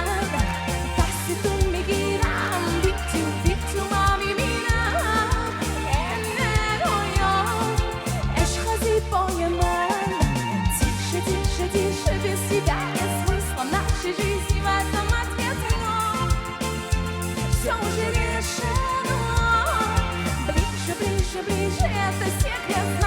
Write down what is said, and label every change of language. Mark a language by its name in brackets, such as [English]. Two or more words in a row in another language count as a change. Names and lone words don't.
[Persian] دست تو میگیرم بی تو من میبینم این رویا عشق زیبای من [Russian] тише без тебя нет смысла в нашей жизни в этом ответ все уже решено ближе, это секрет